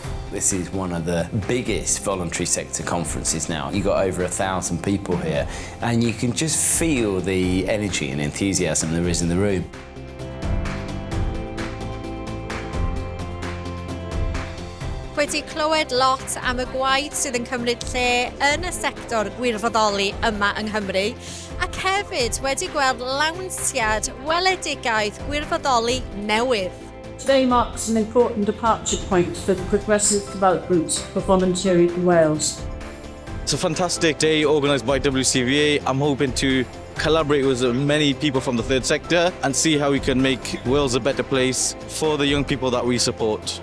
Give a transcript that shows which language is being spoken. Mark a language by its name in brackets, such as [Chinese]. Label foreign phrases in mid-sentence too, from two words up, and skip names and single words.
[English] This is one of the biggest voluntary sector conferences now. You've got over 1,000 people here, and you can just feel the energy and enthusiasm there is in the room. [Welsh] Wedi clywed lot am y gwaith sydd yn cymryd lle yn y sector gwirfoddoli yma yng Nghymru, ac hefyd wedi gweld lawnsiad weledigaeth gwirfoddoli newydd. [English] Today marks an important departure point for the progressive development of volunteering in Wales. It's a fantastic day organised by WCVA. I'm hoping to collaborate with many people from the third sector and see how we can make Wales a better place for the young people that we support.